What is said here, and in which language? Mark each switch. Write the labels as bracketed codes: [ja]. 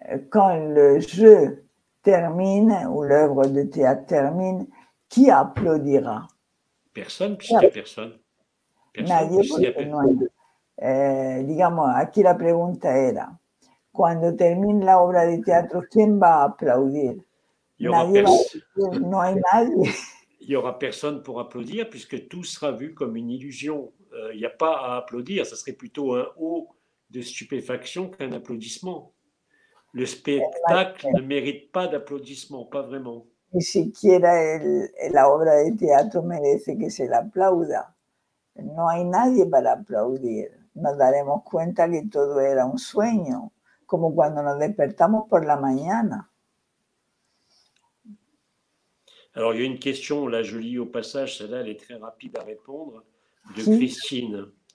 [fr] Quand le jeu termine ou l'œuvre de théâtre termine, qui applaudira? Personne, puisqu'il n'y a personne. [es] Nadie, porque no hay. Digamos, aquí la pregunta era, cuando termine la obra de teatro, ¿quién va a aplaudir? Nadie va a decir, no hay nadie. [fr] Il n'y aura personne pour applaudir puisque tout sera vu comme une illusion. Il n'y a pas à applaudir, ça serait plutôt un haut de stupéfaction qu'un applaudissement. Le spectacle ne mérite pas d'applaudissement, pas vraiment. [es] Ni siquiera la obra de teatro merece que se la aplauda. No hay nadie para aplaudir. Nos daremos cuenta que todo era un sueño, como cuando nos despertamos por la mañana. [fr] Alors, il y a une question, là, je lis au passage, celle-là, elle est très rapide à répondre, de Christine.